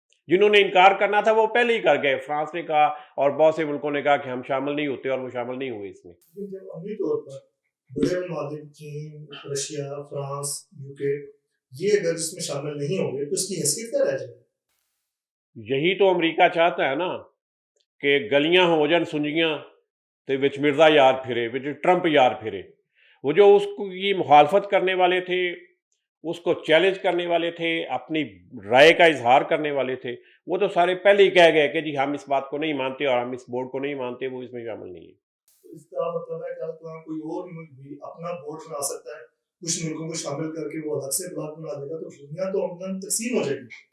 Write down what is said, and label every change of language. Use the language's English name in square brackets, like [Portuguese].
[Urdu] جنہوں نے انکار کرنا تھا وہ پہلے ہی کر گئے. فرانس نے کہا اور بہت سے ملکوں نے کہا کہ ہم شامل نہیں ہوتے، اور وہ شامل نہیں ہوئے اس میں. لیکن جب عملی طور پر بڑے ممالک چین، رشیا، فرانس، یوکے یہ اگر اس میں شامل نہیں ہوں گے تو اس کی حیثیت کیا رہ جائے گی؟ یہی تو امریکہ چاہتا ہے نا کہ [Punjabi] گلیاں ہو جان سنجیاں تے وچ مرزا یار پھرے، وچ ٹرمپ یار پھرے. [Urdu] وہ جو اس کی مخالفت کرنے والے تھے، اس کو چیلنج کرنے والے تھے، اپنی رائے کا اظہار کرنے والے تھے، وہ تو سارے پہلے ہی کہہ گئے کہ جی ہم اس بات کو نہیں مانتے اور ہم اس بورڈ کو نہیں مانتے، وہ اس میں شامل نہیں ہے. اس کا مطلب ہے کہ کوئی اور ملک بھی اپنا بورڈ بنا سکتا ہے، کچھ ملکوں کو شامل کر کے وہ الگ سے بلاک بنا دے گا تو دنیا تو عملاً تقسیم ہو جائے گی.